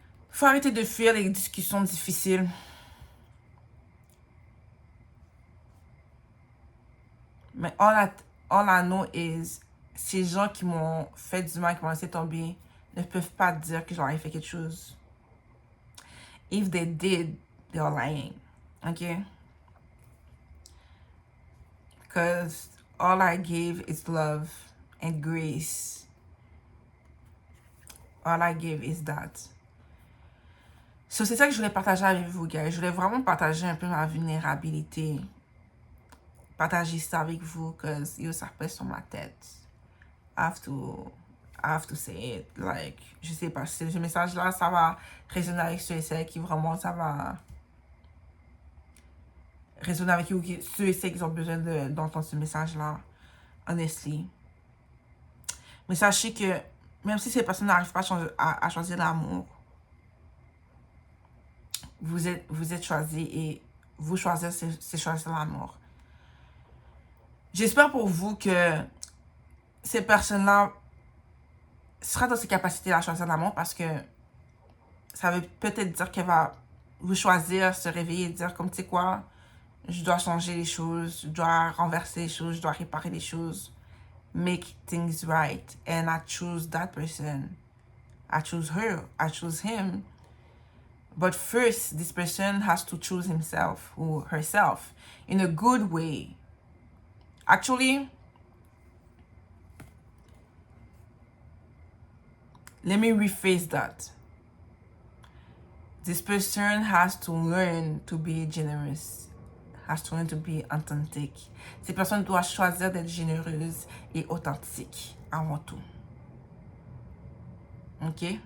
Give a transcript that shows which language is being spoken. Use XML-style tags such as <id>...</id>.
<fr>Faut arrêter de fuir les discussions difficiles. Mais</fr> <en>all I know is,</en> <fr>ces gens qui m'ont fait du mal, qui m'ont laissé tomber, ne peuvent pas dire que j'aurais fait quelque chose.</fr> <en>If they did, they're lying. Okay? Because all I gave is love and grace. All I give is that.</en> <fr>So, c'est ça que je voulais partager avec vous, guys. Je voulais vraiment partager un peu ma vulnérabilité. Partager ça avec vous, parce que ça pèse sur ma tête.</fr> <en>I have to say it.</en> <fr>Like, je sais pas, ce message-là, ça va résonner avec ceux et celles qui vraiment, ça va résonner avec ceux et celles qui ont besoin d'entendre ce message-là. Honestly. Mais sachez que même si ces personnes n'arrivent pas à choisir l'amour, vous êtes choisi et vous choisir, c'est choisir l'amour. J'espère pour vous que ces personnes-là sera dans ses capacités à choisir l'amour parce que ça veut peut-être dire qu'elle va vous choisir, se réveiller et dire comme tu sais quoi, je dois changer les choses, je dois renverser les choses, je dois réparer les choses,</fr> <en>make things right, and I choose that person. I choose her, I choose him. But first, this person has to choose himself or herself in a good way. Actually, let me rephrase that. This person has to learn to be generous, has to learn to be authentic.</en> <fr>Cette personne doit choisir d'être généreuse et authentique avant tout. Ok?</fr>